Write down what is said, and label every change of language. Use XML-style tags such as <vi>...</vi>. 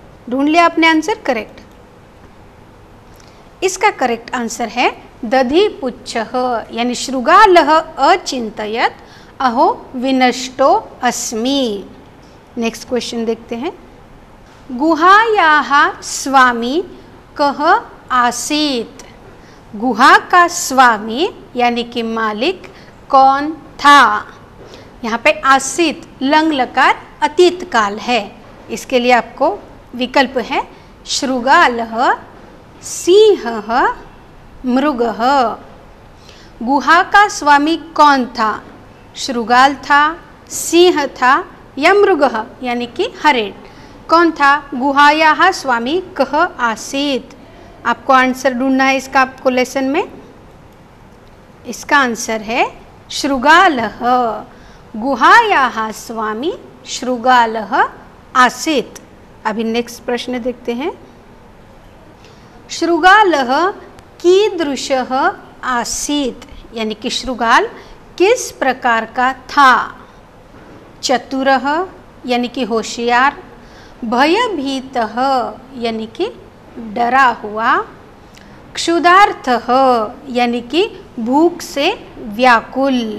<hi>ढूंढ लिया आपने आंसर करेक्ट? इसका करेक्ट आंसर है दधिपुच्छः, यानी</hi> <sa>शृगालः अचिन्तयत् अहो विनष्टो अस्मि।</sa> <hi>नेक्स्ट क्वेश्चन देखते हैं।</hi> <sa>गुहायाः स्वामी कः आसीत्।</sa> <hi>गुहा का स्वामी यानी कि मालिक कौन था। यहाँ पे आसीत लंग लकार अतीत काल है। इसके लिए आपको विकल्प है शृगालः, सिंहः, मृगः। गुहा का स्वामी कौन था? शृगाल था, सिंह था या मृगः यानी कि हरिण। कौन था?</hi> <sa>गुहायाः स्वामी कः आसीत्।</sa> <hi>आपको आंसर ढूंढना है इसका आपको लेसन में। इसका आंसर है शृगालः।</hi> <sa>गुहायाः स्वामी शृगालः आसीत्।</sa> <hi>अभी नेक्स्ट प्रश्न देखते हैं।</hi> <sa>शृगालः कीदृशः आसीत्,</sa> <hi>यानी कि शृगाल किस प्रकार का था। चतुरः यानी कि होशियार, भयभीतः यानी कि डरा हुआ, क्षुधार्थः यानी कि भूख से व्याकुल।</hi>